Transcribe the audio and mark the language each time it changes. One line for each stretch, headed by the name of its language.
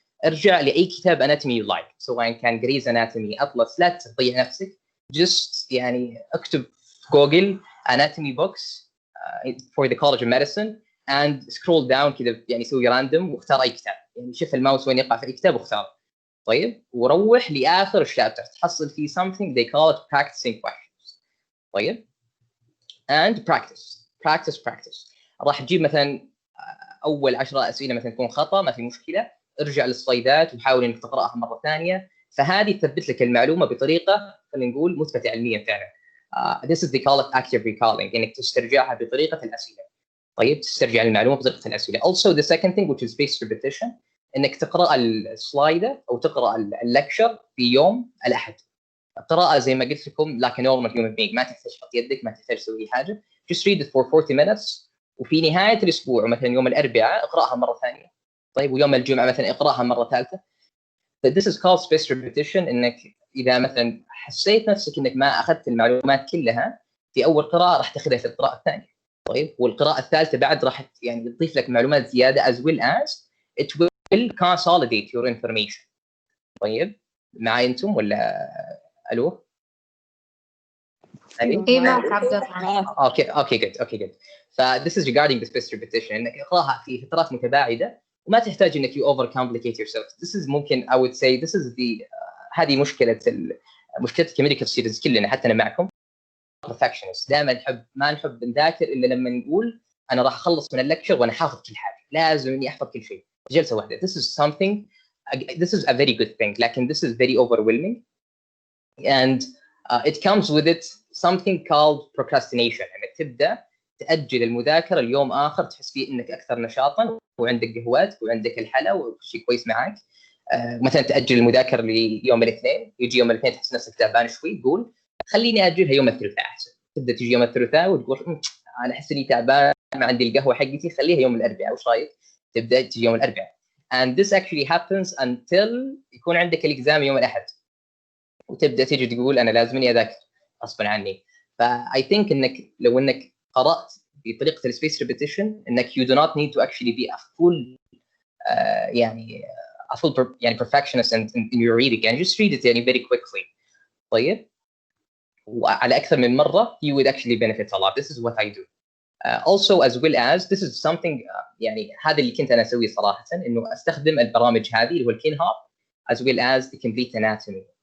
Arabic: ارجع لاي كتاب اناتومي يو لايك، سواء كان جريز اناتومي، اطلس، لا تضيع نفسك، جست يعني اكتب في جوجل اناتومي بوكس
English: for the College of Medicine and scroll down
Arabic: كذا، يعني سوي راندوم واختار اي كتاب، يعني شوف الماوس وين يقع في اي كتاب واختاره. طيب وروح لاخر الشابتر تحصل فيه
English: something they call it practicing questions.
Arabic: طيب
English: and practice.
Arabic: راح تجيب مثلا اول 10 اسئله مثلا تكون خطا، ما في مشكله، ارجع للسلايدات وحاول انك تقراها مره ثانيه، فهذه تثبت لك المعلومه بطريقه خلينا نقول مثبته علميا فعلا.
English: This is they call it active recalling،
Arabic: انك تسترجعها بطريقه الاسئله. طيب تسترجع المعلومه بطريقه الاسئله.
English: Also the second thing which is spaced repetition،
Arabic: انك تقرا السلايد او تقرا اللكشر في يوم الاحد. قراءه زي ما قلت لكم
English: like a normal human being،
Arabic: ما تحتاج تحط يدك، ما تحتاج تسوي اي حاجه،
English: just read it for 40 minutes،
Arabic: وفي نهايه الاسبوع مثلا يوم الاربعاء اقراها مره ثانيه. طيب ويوم الجمعه مثلا اقراها مره ثالثه.
English: This is called spaced repetition،
Arabic: انك اذا مثلا حسيت نفسك انك ما اخذت المعلومات كلها في اول قراءه راح تاخذها في القراءه الثانيه. طيب والقراءه الثالثه بعد راح يعني تضيف لك معلومات زياده
English: as well as it will consolidate your information.
Arabic: طيب معي انتم ولا الو؟ ايه معك عبد الله.
English: Okay good. ف this is regarding the spaced repetition،
Arabic: انك اقراها في فترات متباعده وما تحتاج انك
English: you over complicate yourself.
Arabic: This is ممكن
English: I would say this is the
Arabic: هذه مشكله كميديكال ستودنتس كلنا، حتى انا معكم perfectionist، دائما ما نحب نذاكر الا لما نقول انا راح اخلص من اللكتشر وانا حافظ كل حاجه، لازم اني احفظ كل شيء جلسه واحده.
English: This is a very good thing،
Arabic: لكن
English: this is very overwhelming and it comes with it something called procrastination،
Arabic: انك تبدا تاجل المذاكره اليوم اخر تحس فيه انك اكثر نشاطا وعندك قهوات وعندك الحلا وكل شيء كويس معك. مثلا تاجل المذاكره ليوم الاثنين، يجي يوم الاثنين تحس نفسك تعبان شوي، تقول خليني اجلها يوم الثلاثاء احسن. تبدا تجي يوم الثلاثاء وتقول انا احس اني تعبان، ما عندي القهوه حقتي، خليها يوم الاربعاء، وش رايك؟ تبدا تجي يوم الاربعاء.
English: and this actually happens until
Arabic: يكون عندك الاكزام يوم الاحد، وتبدا تيجي تقول انا لازمني اذاكر غصبا عني.
English: فاي ثينك
Arabic: انك لو انك قرات بطريقه
English: السبيس ريبيتيشن انك you do not need to actually be a full يعني perfectionist in your reading، يعني just read it يعني very quickly.
Arabic: طيب وعلى اكثر من مره
English: you would actually benefit a lot. This is what I do. Also as well as this is something
Arabic: يعني هذا اللي كنت انا اسويه صراحه، انه استخدم البرامج هذه اللي هو الكين هاب
English: as well as the complete anatomy.